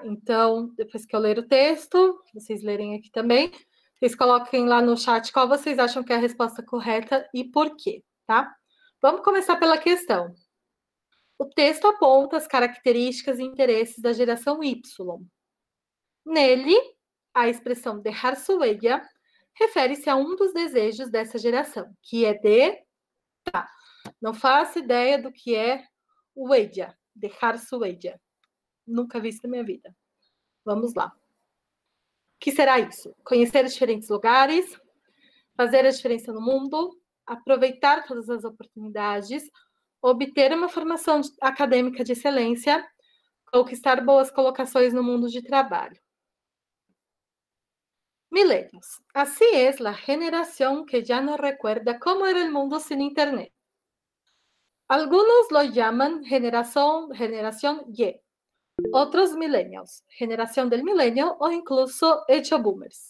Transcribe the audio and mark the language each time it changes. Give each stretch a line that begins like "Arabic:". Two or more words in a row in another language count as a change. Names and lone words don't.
Portuguese: Então, depois que eu ler o texto, vocês lerem aqui também, vocês coloquem lá no chat qual vocês acham que é a resposta correta e por quê, tá? Vamos começar pela questão. O texto aponta as características e interesses da geração Y. Nele, a expressão
Spanish: dejar su huella
Portuguese: refere-se a um dos desejos dessa geração, que é de... Tá, não faço ideia do que é huella,
Spanish: dejar su huella.
Portuguese: Nunca vi isso na minha vida. Vamos lá. O que será isso? Conhecer diferentes lugares, fazer a diferença no mundo, aproveitar todas as oportunidades, obter uma formação acadêmica de excelência, conquistar boas colocações no mundo de trabalho. Millennials.
Spanish: Así es la generación que ya no recuerda cómo era el mundo sin Internet. Algunos lo llaman generación Y, otros millennials, generación del milenio o incluso hecho boomers.